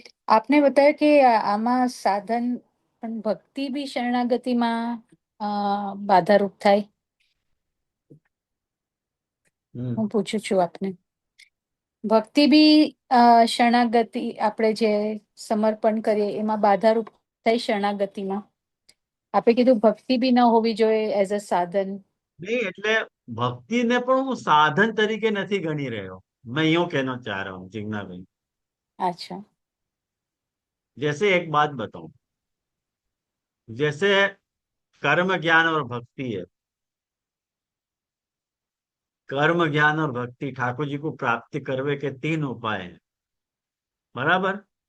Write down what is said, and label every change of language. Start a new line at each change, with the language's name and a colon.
Hindi: आपने बताया कि आमा साधन पण भक्ति भी शरणागति में बाधारूप थाय। હમ.
Gujarati: હું પૂછું છું આપને, ભક્તિ બી શરણાગતિ આપણે જે સમર્પણ કરીએ એમાં બાધારૂપ થાય શરણાગતિમાં? આપે કીધું ભક્તિ બી ન હોવી જોઈએ એઝ અ સાધન.
Hindi: नहीं
Gujarati: એટલે ભક્તિને પણ હું સાધન તરીકે નથી ગણી રહ્યો.
Hindi: मैं यूं कहना चाह रहा हूँ जिग्ना भाई, अच्छा जैसे एक बात बताऊं, जैसे कर्म, ज्ञान और भक्ति है। कर्म, ज्ञान और भक्ति ठाकुर जी को प्राप्ति करवे के तीन उपाय हैं, बराबर?